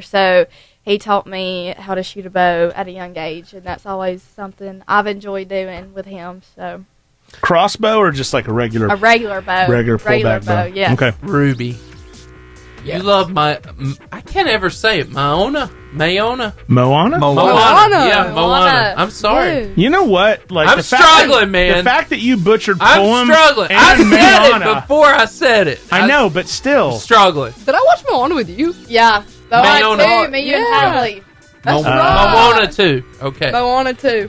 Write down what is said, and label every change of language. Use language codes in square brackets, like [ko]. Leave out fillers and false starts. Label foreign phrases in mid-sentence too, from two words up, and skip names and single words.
[en] So he taught me how to shoot a bow at a young age, and that's always something I've enjoyed doing with him. So Crossbow or just like a regular a regular bow, regular pullback bow? yeah. Okay. Rubee. You love I can't ever say it. Moana? Moana? Moana. Yeah, Moana. Moana. I'm sorry. You know what? Like I'm struggling, man. The fact that you butchered I'm poem struggling. and I said Moana, it before I said it. I know, but still. I'm struggling. Did I watch Moana with you? Yeah. Moana. Too, me, you, and Natalie. That's right. Moana too. Okay. Moana too.